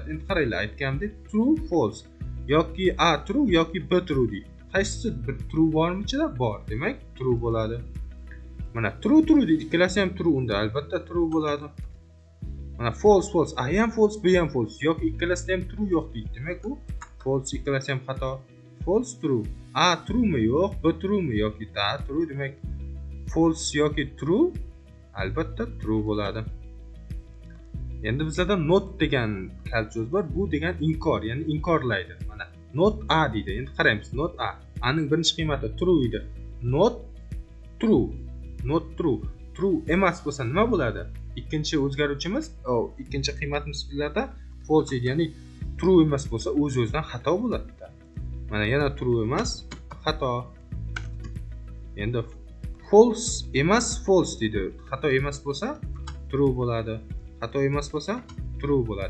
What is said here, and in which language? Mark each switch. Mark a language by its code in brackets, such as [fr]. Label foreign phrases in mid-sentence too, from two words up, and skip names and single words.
[uz] Endi qaranglar, aytganimdek [en] true, false. [uz] Yoki a true, yoki b true deydi. Qaysisi bir true bormi ichida? Bor. Demak, true bo'ladi. Mana true deydi. Ikkalasi ham true, unda albatta true bo'ladi. Mana false, a ham false, b ham false. Yoki ikkalasida ham true yo'q deydi. Demak, bu false, ikkalasi ham xato. [en] False, true. [uz] A true mi yo'q, b true mi yoki da true. Demak, false yoki true albatta true bo'ladi. Endi bizlarda not degan kalit so'z bor. Bu degan inkor, ya'ni inkorlaydi. Mana not a deydi. Endi qaraymiz. [en] Not a. [uz] A ning birinchi qiymati true edi. [en] Not true. [uz] True emas bo'lsa nima bo'ladi? Ikkinchi o'zgaruvchimiz, ikkinchi qiymatimiz bizlarda false edi. Ya'ni true emas bo'lsa o'z-o'zidan xato bo'ladi. Mana yana true emas, xato. Endi false emas, false deydi. Xato emas bo'lsa true bo'ladi. Xato emas bo'lsa true bo'ladi.